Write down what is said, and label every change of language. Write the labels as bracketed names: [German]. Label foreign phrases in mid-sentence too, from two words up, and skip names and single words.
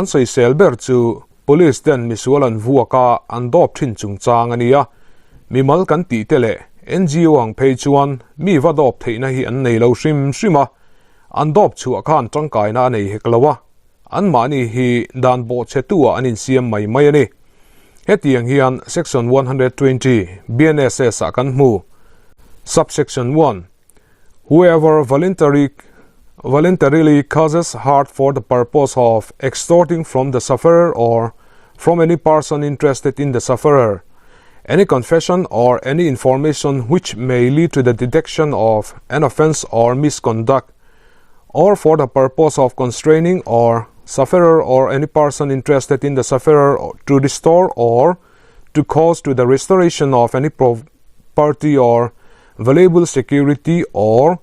[Mizo] sei selber chu police den misualan vuaka an dop thin chungchang ania mimal kan ti tele NGO ang phei chuan mi va dop theina hi an nei lo shima an dop chu khan tangkai na nei heklawa an mani hi dan bo chetua anin siam mai ani hetiang hian section 120 BNSS akan mu subsection 1 whoever [English] voluntarily causes hurt for the purpose of extorting from the sufferer or from any person interested in the sufferer any confession or any information which may lead to the detection of an offense or misconduct or for the purpose of constraining or sufferer or any person interested in the sufferer to restore or to cause to the restoration of any property or valuable security or